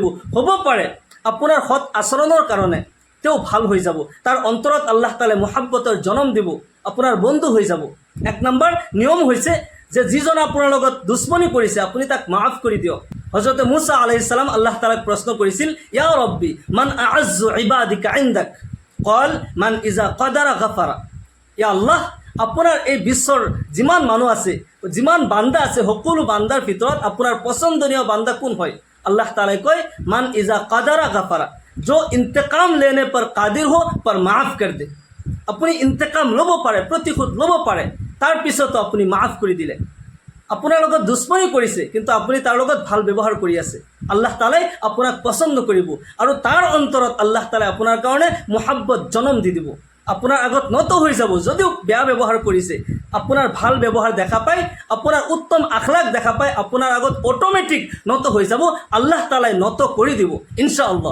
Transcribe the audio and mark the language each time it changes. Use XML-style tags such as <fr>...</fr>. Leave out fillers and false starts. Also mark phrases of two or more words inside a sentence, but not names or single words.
<as>হ'ব পাৰে আপোনাৰ সৎ আচৰণৰ কাৰণে তেওঁ ভাল হৈ যাব, তাৰ অন্তৰত আল্লাহ তাআলাই মুহাব্বতৰ জন্ম দিব, আপোনাৰ বন্ধু হৈ যাব। এক নম্বৰ নিয়ম হৈছে যে যিজনে আপোনাৰ লগত দুশ্মনী কৰিছে আপুনি তাক মাফ কৰি দিয়ক। হযৰতে মুছা</as> <ar>عليه السلام</ar> <as>আল্লাহ তাআলাক প্ৰশ্ন কৰিছিল,</as> <ar>يا رب من أعز عبادك عندك, قال من إذا قدر غفر. يا الله,</ar> <as>আপোনাৰ এই বিশ্বৰ যিমান মানুহ আছে, যিমান বান্দা আছে, সকলো বান্দাৰ ভিতৰত আপোনাৰ পছন্দনীয় বান্দা কোন হয়? আল্লাহ তাআলাই কয়</as> <ar>من إذا قدر غفر,</ar> <hi>जो इंतकाम लेने पर कादिर हो पर माफ कर दे।</hi> <as>আপুনি ইন্তেকাম ল'ব পাৰে, প্ৰতিশোধ ল'ব পাৰে, তাৰপিছতো আপুনি মাফ কৰি দিলে। আপোনাৰ লগত দুশ্মনী কৰিছে কিন্তু আপুনি তাৰ লগত ভাল ব্যৱহাৰ কৰি আছে, আল্লাহ তাআলাই আপোনাক পছন্দ কৰিব আৰু তাৰ অন্তৰত আল্লাহ তাআলাই আপোনাৰ কাৰণে মুহাব্বত জন্ম দি দিব। আপোনাৰ আগত নত হৈ যাব, যদিও বেয়া ব্যৱহাৰ কৰিছে, আপোনাৰ ভাল ব্যৱহাৰ দেখা পায়, আপোনাৰ উত্তম আখলাক দেখা পায়, আপোনাৰ আগত অট'মেটিক নত হৈ যাব, আল্লাহ তাআলাই নত কৰি দিব ইনশাআল্লাহ।</as>